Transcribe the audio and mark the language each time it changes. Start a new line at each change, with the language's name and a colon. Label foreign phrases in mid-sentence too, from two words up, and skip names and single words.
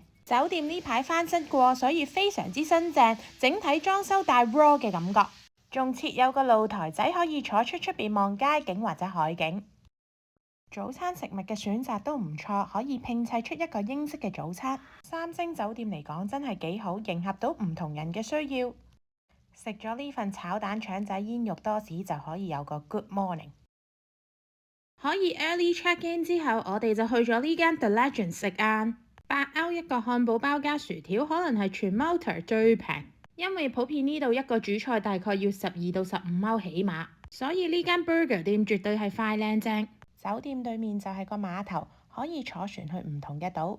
Cantonese: 酒店呢排翻新過，所以非常之新淨，整體裝修帶 raw 嘅感覺，仲設有個露台仔可以坐出邊望街景或者海景。早餐食物嘅選擇都唔錯，可以拼砌出一個英式嘅早餐。3星酒店嚟講真係幾好，迎合到唔同人嘅需要。食咗呢份炒蛋腸仔煙肉多士就可以有個
English: good morning。
Cantonese: 可以
English: early check in
Cantonese: 之後，我哋就去咗呢間 The Legend 食晏，8歐一個漢堡包加薯條，可能係全 Malta 最平，因為普遍呢度一個主菜大概要12到15歐起碼，所以呢間 burger 店絕對係快靚正。酒店對面就係個碼頭，可以坐船去唔同嘅島。